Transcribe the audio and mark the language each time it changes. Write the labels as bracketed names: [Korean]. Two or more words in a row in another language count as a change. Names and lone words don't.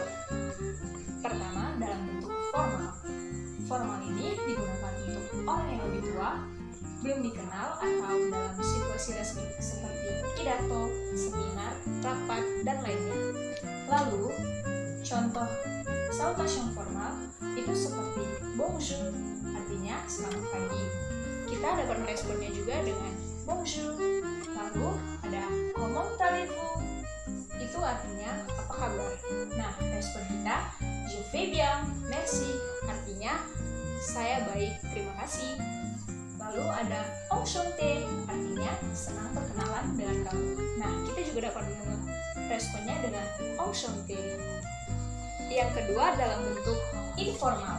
[Indonesian] Pertama, dalam bentuk formal. Formal ini digunakan untuk orang yang lebih tua, belum dikenal, atau dalam situasi resmi seperti pidato, seminar, rapat, dan lainnya. Lalu, contoh salutation formal itu seperti bonjour, artinya selamat pagi. Kita dapat meresponnya juga dengan bonjour. Lalu ada [French] comment allez-vous, [Indonesian] itu artinya apa kabar. Nah, respon kita [French] je vais bien, merci, [Indonesian] artinya saya baik, terima kasih. Lalu ada enchanté, artinya senang berkenalan dengan kamu. Nah, kita juga dapat meresponnya dengan enchanté. Yang kedua dalam bentuk informal.